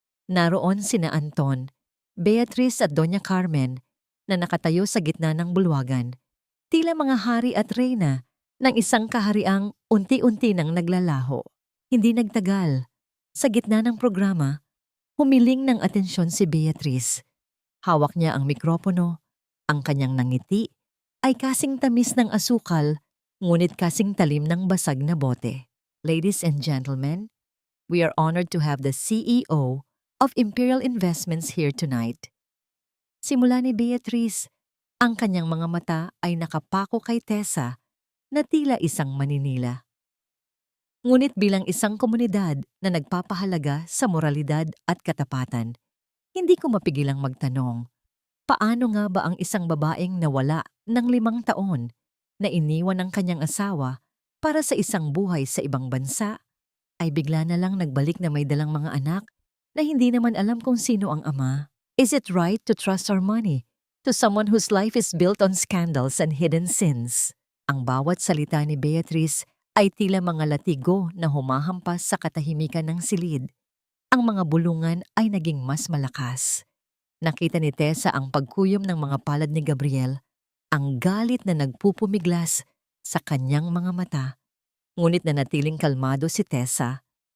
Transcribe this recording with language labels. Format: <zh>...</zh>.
<tl>Naroon sina Anton, Beatrice at Doña Carmen na nakatayo sa gitna ng bulwagan, tila mga hari at reyna ng isang kahariang unti-unti nang naglalaho. Hindi nagtagal. Sa gitna ng programa, humiling ng atensyon si Beatrice. Hawak niya ang mikropono, ang kanyang nangiti ay kasing tamis ng asukal, ngunit kasing talim ng basag na bote.</tl> <en>"Ladies and gentlemen, we are honored to have the CEO of Imperial Investments here tonight."</en> <tl>Simula ni Beatrice, ang kanyang mga mata ay nakapako kay Tessa na tila isang maninila. Ngunit bilang isang komunidad na nagpapahalaga sa moralidad at katapatan, hindi ko mapigilang magtanong, paano nga ba ang isang babaeng nawala ng 5 taon na iniwan ng kanyang asawa para sa isang buhay sa ibang bansa, ay bigla na lang nagbalik na may dalang mga anak na hindi naman alam kung sino ang ama?</tl> <en>Is it right to trust our money to someone whose life is built on scandals and hidden sins?</en> <tl>Ang bawat salita ni Beatrice ay tila mga latigo na humahampas sa katahimikan ng silid. Ang mga bulungan ay naging mas malakas. Nakita ni Tessa ang pagkuyom ng mga palad ni Gabriel, ang galit na nagpupumiglas sa kanyang mga mata. Ngunit nanatiling kalmado si Tessa.</tl>